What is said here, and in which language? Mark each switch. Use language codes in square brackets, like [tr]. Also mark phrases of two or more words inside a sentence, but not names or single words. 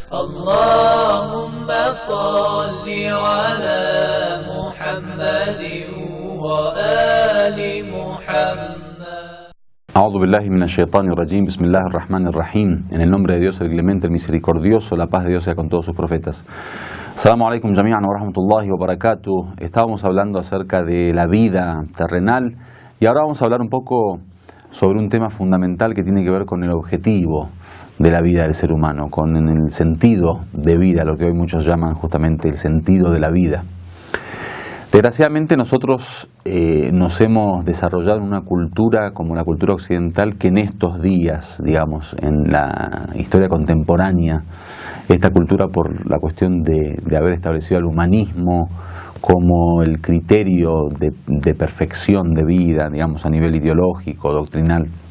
[ar] اللهم صل على محمد وآل محمد. أعوذ بالله من الشيطان الرجيم. بسم الله الرحمن الرحيم. [es] En el nombre de Dios, el clemente, el misericordioso, la paz de Dios sea con todos sus profetas. [ar] السلام عليكم جميعا ورحمة الله وبركاته. [es] Estábamos hablando acerca de la vida terrenal y ahora vamos a hablar un poco sobre un tema fundamental que tiene que ver con el objetivo de la vida del ser humano, con el sentido de vida, lo que hoy muchos llaman justamente el sentido de la vida. Desgraciadamente nosotros nos hemos desarrollado en una cultura como la cultura occidental que en estos días, digamos, en la historia contemporánea, esta cultura por la cuestión de haber establecido el humanismo como el criterio de perfección de vida, digamos, a nivel ideológico, doctrinal,